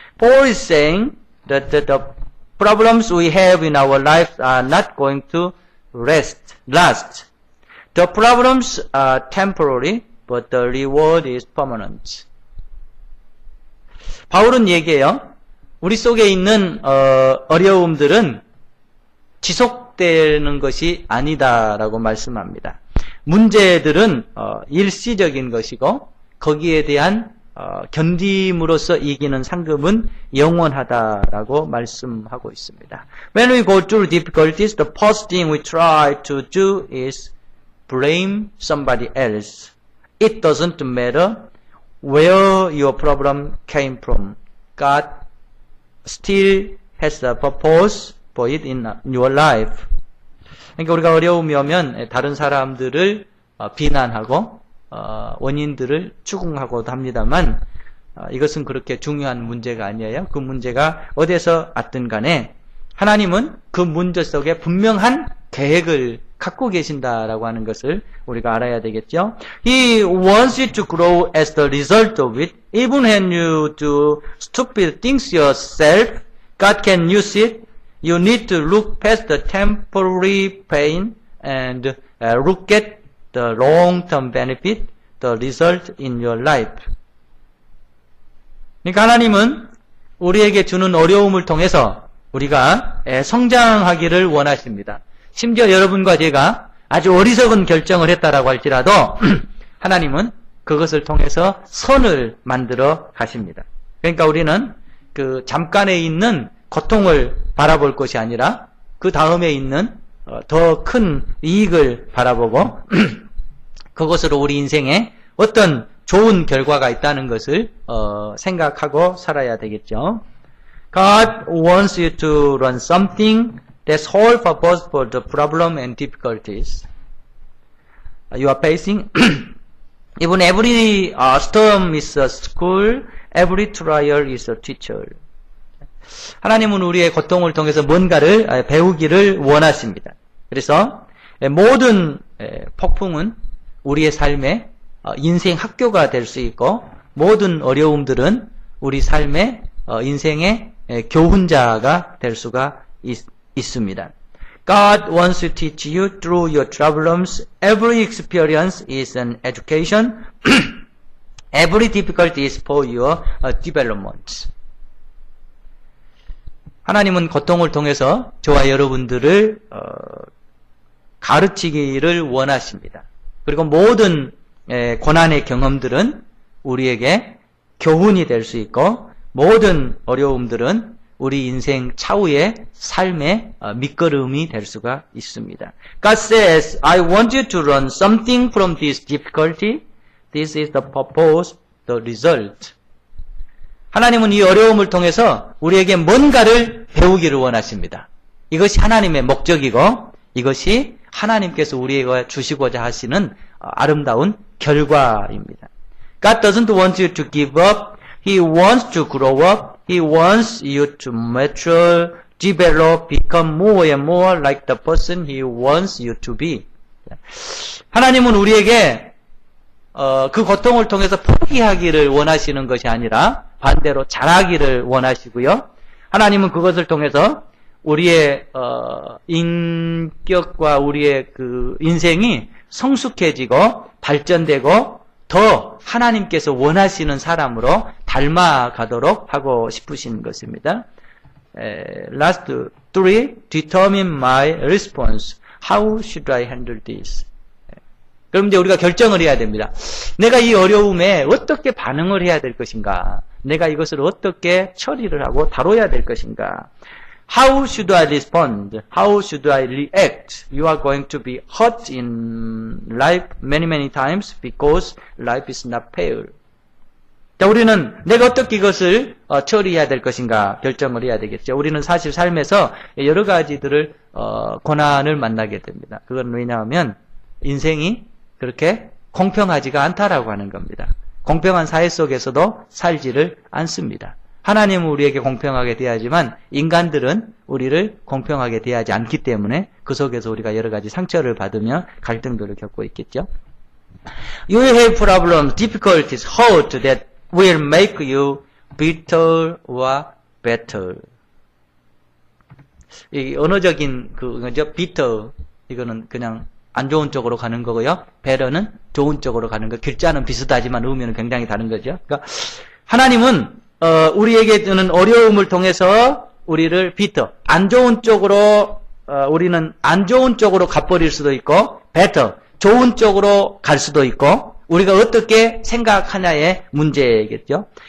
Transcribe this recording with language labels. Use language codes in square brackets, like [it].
[en] Paul is saying that the problems we have in our lives are not going to last. The problems are temporary, but the reward is permanent. [ko] 바울은 얘기해요. 우리 속에 있는 어려움들은 지속되는 것이 아니다라고 말씀합니다. 문제들은 일시적인 것이고 거기에 대한 견딤으로써 이기는 상급은 영원하다라고 말씀하고 있습니다. [en] When we go through difficulties, the first thing we try to do is blame somebody else. It doesn't matter where your problem came from. God still has a purpose for it in your life. [ko] 그러니까 우리가 어려움이 오면 다른 사람들을 비난하고 원인들을 추궁하고도 합니다만 이것은 그렇게 중요한 문제가 아니에요. 그 문제가 어디에서 왔든 간에 하나님은 그 문제 속에 분명한 계획을 갖고 계신다라고 하는 것을 우리가 알아야 되겠죠. [en] He wants you to grow as the result of it. Even when you do stupid things yourself, God can use it. You need to look past the temporary pain and look at the long-term benefit, the result in your life. [ko] 그러니까 하나님은 우리에게 주는 어려움을 통해서 우리가 성장하기를 원하십니다. 심지어 여러분과 제가 아주 어리석은 결정을 했다라고 할지라도 하나님은 그것을 통해서 선을 만들어 가십니다. 그러니까 우리는 그 잠깐에 있는 고통을 바라볼 것이 아니라 그 다음에 있는 더 큰 이익을 바라보고 그것으로 우리 인생에 어떤 좋은 결과가 있다는 것을 생각하고 살아야 되겠죠. [en] God wants you to learn something that's whole purpose for the problem and difficulties you are facing. Even every storm is a school, every trial is a teacher. [ko] 하나님은 우리의 고통을 통해서 뭔가를 배우기를 원하십니다. 그래서 모든 폭풍은 우리의 삶의 인생 학교가 될 수 있고 모든 어려움들은 우리 삶의 인생의 교훈자가 될 수가 있습니다. [en] God wants to teach you through your problems. Every experience is an education. Every difficulty is for your development. [ko] 하나님은 고통을 통해서 저와 여러분들을 가르치기를 원하십니다. 그리고 모든 고난의 경험들은 우리에게 교훈이 될 수 있고 모든 어려움들은 우리 인생 차후의 삶의 밑거름이 될 수가 있습니다. [en] God says, I want you to learn something from this difficulty. This is the purpose, the result. [ko] 하나님은 이 어려움을 통해서 우리에게 뭔가를 배우기를 원하십니다. 이것이 하나님의 목적이고 이것이 하나님께서 우리에게 주시고자 하시는 아름다운 결과입니다. [en] God doesn't want you to give up. He wants to grow up. He wants you to mature, develop, become more and more like the person He wants you to be. [ko] 하나님은 우리에게 그 고통을 통해서 포기하기를 원하시는 것이 아니라 반대로 잘하기를 원하시고요. 하나님은 그것을 통해서 우리의 인격과 우리의 그 인생이 성숙해지고 발전되고 더 하나님께서 원하시는 사람으로 닮아가도록 하고 싶으신 것입니다. [en] Last 3, determine my response. How should I handle this? [ko] 그럼 이제 우리가 결정을 해야 됩니다. 내가 이 어려움에 어떻게 반응을 해야 될 것인가? 내가 이것을 어떻게 처리를 하고 다뤄야 될 것인가? [en] How should I respond? How should I react? You are going to be hurt in life many times because life is not fair. [ko] 자, 우리는 내가 어떻게 이것을 처리해야 될 것인가 결정을 해야 되겠죠. 우리는 사실 삶에서 여러 가지들을 고난을 만나게 됩니다. 그건 왜냐하면 인생이 그렇게 공평하지가 않다라고 하는 겁니다. 공평한 사회 속에서도 살지를 않습니다. 하나님은 우리에게 공평하게 대하지만 인간들은 우리를 공평하게 대하지 않기 때문에 그 속에서 우리가 여러 가지 상처를 받으며 갈등들을 겪고 있겠죠. [en] You have problems, difficulties, hurt that will make you bitter or better. [ko] 이 언어적인 그거죠. bitter 이거는 그냥 안 좋은 쪽으로 가는 거고요. better는 좋은 쪽으로 가는 거. 글자는 비슷하지만 의미는 굉장히 다른 거죠. 그러니까 하나님은 우리에게 드는 어려움을 통해서 우리를 bitter, 안 좋은 쪽으로 우리는 안 좋은 쪽으로 가버릴 수도 있고 better, 좋은 쪽으로 갈 수도 있고 우리가 어떻게 생각하냐의 문제겠죠.